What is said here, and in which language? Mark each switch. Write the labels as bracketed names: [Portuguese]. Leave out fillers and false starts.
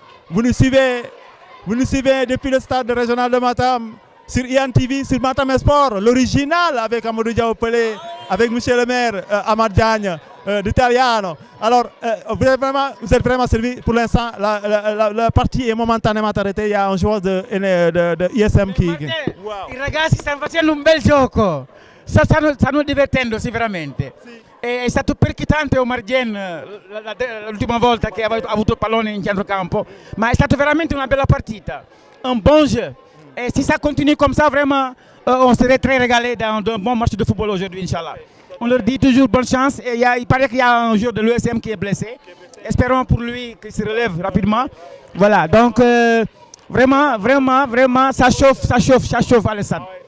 [French] Vous nous suivez depuis le stade régional de Matam, sur IAN TV, sur Matam Sport, l'original avec Amadou Diaopelé, avec monsieur le maire Amad Diagne d'Italiano. Alors, vous êtes vraiment servi. Pour l'instant, la partie est momentanément arrêtée. Il y a un joueur de ISM qui... Wow. [Italian] I ragazzi stanno facendo un bel gioco, stanno divertendosi veramente. Sì. È stato perchitante Omar Dien l'ultima volta che ha avuto il pallone in centrocampo, ma è stata veramente una bella partita, [French] un bon jeu. Et si ça continue comme ça, vraiment, on serait très régalé dans un bon match de football aujourd'hui, Inch'Allah. On leur dit toujours bonne chance. Et il paraît qu'il y a un joueur de l'USM qui est blessé. Espérons pour lui qu'il se relève rapidement. Voilà, donc vraiment, ça chauffe à l'Estade.